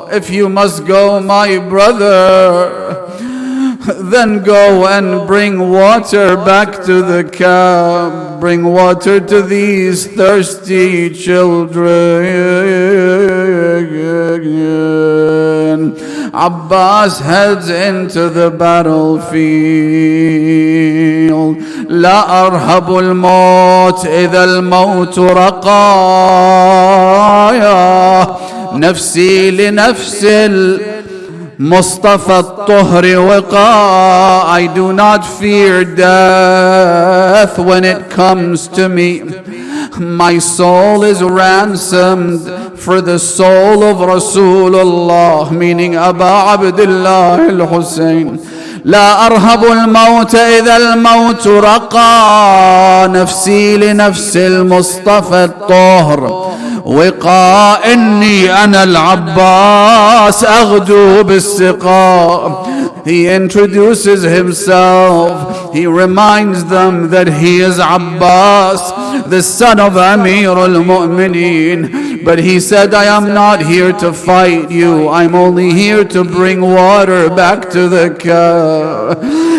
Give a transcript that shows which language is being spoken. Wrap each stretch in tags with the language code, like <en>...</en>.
<en>If you must go, my brother, then go and bring water back to the camp. Bring water to these thirsty children. Abbas heads into the battlefield.</en> <ar>لا أرهب الموت إذا الموت رقايا. نفسي لنفس المصطفى الطهر وقاء.</ar> <en>I do not fear death when it comes to me. My soul is ransomed for the soul of Rasulullah, meaning Aba Abdullah al-Husain.</en> <ar>لا أرهب الموت إذا الموت رقى. نفسي لنفس المصطفى الطهر وقاء. إني أنا العباس أغدو بالسقاء.</ar> <en>He introduces himself. He reminds them that he is Abbas, the son of Amir al-Mu'mineen. But he said, I am not here to fight you. I'm only here to bring water back to the camp.</en>